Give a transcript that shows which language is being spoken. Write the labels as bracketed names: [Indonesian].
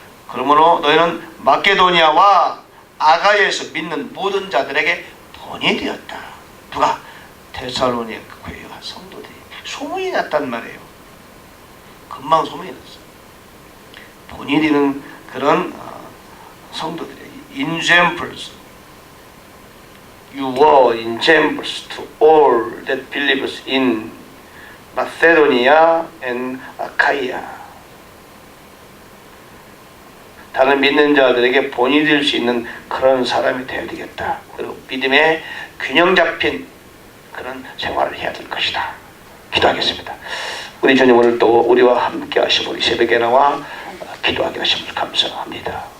[Korean] 그러므로 너희는 마케도니아와 아가야에서 믿는 모든 자들에게 본이 되었다. 누가? 데살로니가 교회 성도들이 소문이 났단 말이에요. 금방 소문이 났어요. 본이 되는 그런 성도들이 examples. [English] You were examples to all that believers in Macedonia and Achaia. [Korean] 다른 믿는 자들에게 본이 될 수 있는 그런 사람이 되어야 되겠다. 그리고 믿음의 균형 잡힌 그런 생활을 해야 될 것이다. 기도하겠습니다. 우리 주님 오늘 또 우리와 함께 하시고 우리 새벽에 나와 기도하게 하심을 감사합니다.